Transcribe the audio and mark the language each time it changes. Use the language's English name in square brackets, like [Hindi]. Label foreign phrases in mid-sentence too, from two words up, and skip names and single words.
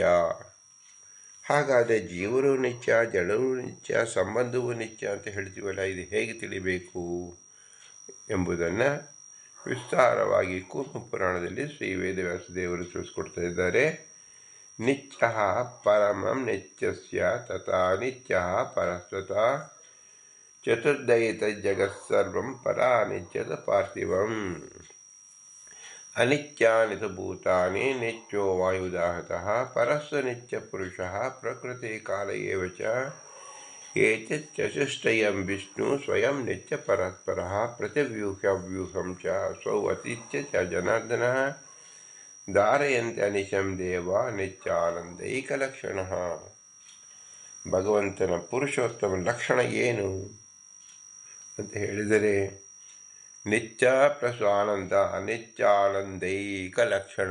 [Kannada] ಹಾಗಾದರೆ ಜೀವರು ನಿತ್ಯ, ಜಡವೂ ನಿತ್ಯ, ಸಂಬಂಧವೂ ನಿತ್ಯ ಅಂತ ಹೇಳ್ತೀವಲ್ಲ, ಇದು ಹೇಗೆ ತಿಳಿಬೇಕು ಎಂಬುದನ್ನು ವಿಸ್ತಾರವಾಗಿ ಕೂರ್ಮ ಪುರಾಣದಲ್ಲಿ ಶ್ರೀ ವೇದವ್ಯಾಸದೇವರು ತಿಳಿಸ್ಕೊಡ್ತಾ ಇದ್ದಾರೆ. [Sanskrit] ನಿತ್ಯ ಪರಮಂ ನಿತ್ಯಸ್ಯ ತಥಾ ನಿತ್ಯ ಪರಸ್ತತಃ ಚತುರ್ದಯಿ ತಜ್ಜಗತ್ಸರ್ವಂ ಪರಾ ನಿತ್ಯದ ಪಾರ್ಥಿವಂ ಅನಿತ್ಯಾನಿ ಭೂತಾನಿ ನಿತ್ಯೋ ವಾಯುದಾಹತಃ ಪರಸ್ಸು ನಿತ್ಯ ಪುರುಷಃ ಪ್ರಕೃತಿ ಕಾಲ ಏವ ಚ ಏತಚ್ಚತುಷ್ಟಯಂ ವಿಷ್ಣು ಸ್ವಯಂ ನಿತ್ಯ ಪರಸ್ಪರಃ ಪ್ರತಿವ್ಯೂಹ್ಯವ್ಯೂಹಂ ಚ ಅಸೌ ಅತೀತ್ಯ ಚ ಜನಾರ್ದನಃ ಧಾರಯಂತ್ಯನಿಶಂ ದೇವ ನಿತ್ಯಾನಂದೈಕಲಕ್ಷಣಃ. [Kannada] ಭಗವಂತನ ಪುರುಷೋತ್ತಮ ಲಕ್ಷಣ ಏನು ಅಂತ ಹೇಳಿದರೆ, ನಿತ್ಯ ಪ್ಲಸ್ ಆನಂದ, [Sanskrit] ನಿತ್ಯಾನಂದೈಕ ಲಕ್ಷಣ.